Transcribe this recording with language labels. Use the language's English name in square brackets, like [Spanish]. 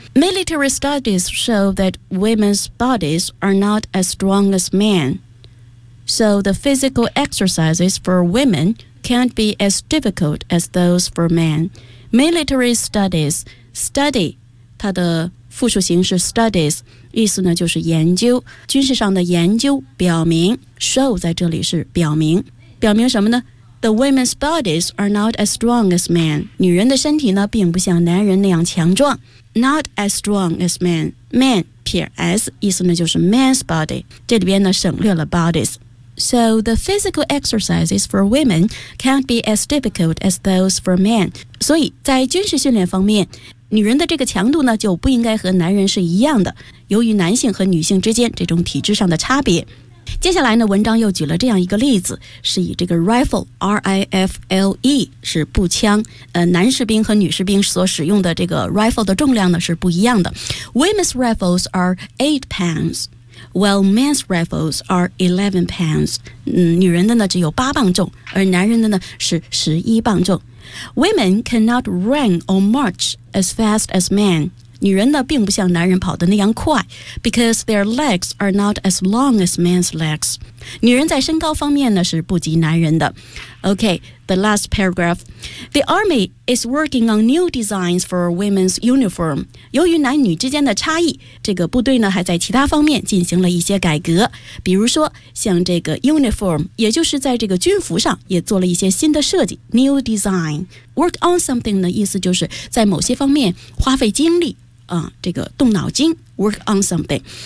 [English] Military studies show that women's bodies are not as strong as men, so the physical exercises for womencan't be as difficult as those for men. Military studies, study, [Chinese] 它的复数形式 studies, 意思呢就是研究，军事上的研究表明， show 在这里是表明。表明什么呢？ [English] The women's bodies are not as strong as men. [Chinese] 女人的身体呢并不像男人那样强壮。 [English] Not as strong as men. Men, 撇 s, [Chinese] 意思呢就是 [English] man's body. [Chinese] 这里边呢省略了 bodies. [English] So the physical exercises for women can't be as difficult as those for men. [Chinese] 所以在军事训练方面，女人的这个强度呢就不应该和男人是一样的，由于男性和女性之间这种体质上的差别。接下来呢，文章又举了这样一个例子，是以这个 rifle R-I-F-L-E 是步枪，男士兵和女士兵所使用的这个 rifle 的重量呢是不一样的。 [English] Women's rifles are 8 pounds Well, men's rifles are 11 pounds. [Chinese] 女人的呢只有八磅重，而男人的呢是十一磅重。 [English] Women cannot run or march as fast as men. [Chinese] 女人呢并不像男人跑得那样快 [English] because their legs are not as long as men's legs. [Chinese] 女人在身高方面呢是不及男人的。 [English] Okay, the last paragraph. The army is working on new designs for women's uniform. [Chinese] 由于男女之间的差异，这个部队呢还在其他方面进行了一些改革。比如说像这个 uniform, 也就是在这个军服上也做了一些新的设计 ,new design. [English] Work on something [Chinese] 的意思就是在某些方面花费精力、这个动脑筋 , [English] work on something.